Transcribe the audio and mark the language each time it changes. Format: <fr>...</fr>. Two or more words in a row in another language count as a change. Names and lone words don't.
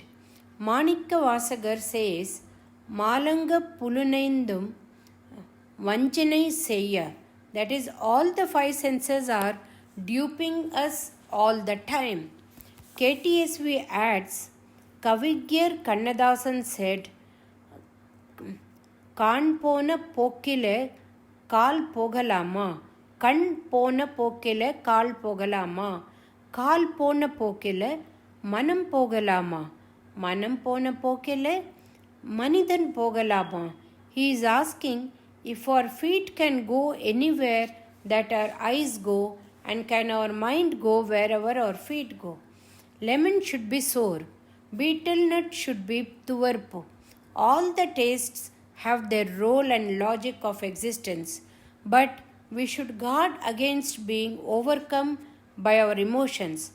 <en>Manikka Vasagar says,</en> <ta>மலங்க புலனைந்தும் வஞ்சனை செய்ய.</ta> <en>That is, all the five senses are duping us all the time. KTSV adds, Kavigyar Kannadasan said,</en> <ta>கண் போன போக்கிலே கால் போகலாமா. கண் போன போக்கிலே கால் போகலாமா. கால் போன போக்கிலே மனம் போகலாமா. மனம் போன போக்கிலே மனிதன் போகலாமா.</ta> <en>He is asking if our feet can go anywhere that our eyes go, and can our mind go wherever our feet go. Lemon should be sour. Betel nut should be tuvarpu. All the tastes have their role and logic of existence, but we should guard against being overcome by our emotions.</en>